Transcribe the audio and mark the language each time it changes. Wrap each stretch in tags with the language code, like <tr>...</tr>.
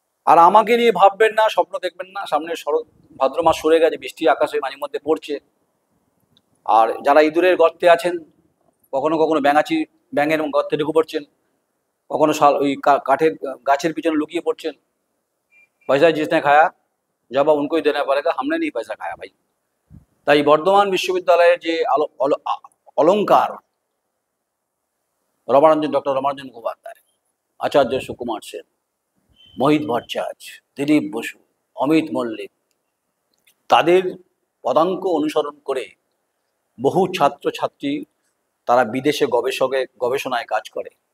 <bn>আর আমাকে নিয়ে ভাববেন না, স্বপ্ন দেখবেন না। সামনে ভাদ্র মাস সরে গেছে, বৃষ্টি আকাশে মাঝে মধ্যে পড়ছে। আর যারা ইঁদুরের গর্তে আছেন, কখনো কখনো ব্যাঙের গর্তে ঢুকে পড়ছেন, কখনো ওই কাঠের গাছের পিছনে লুকিয়ে পড়ছেন।</bn> <hi>पैसा जिसने खाया जवाब उनको ही देना पड़ेगा, हमने नहीं पैसा खाया भाई।</hi> <bn>তাই বর্ধমান বিশ্ববিদ্যালয়ের যে অলঙ্কার, ডক্টর রমারঞ্জন মুখোপাধ্যায়, আচার্য সুকুমার সেন, মোহিত ভট্টাচার্য, দিলীপ বসু, অমিত মল্লিক, তাদের পদাঙ্ক অনুসরণ করে বহু ছাত্রছাত্রী তারা বিদেশে গবেষণায় কাজ করে।</bn>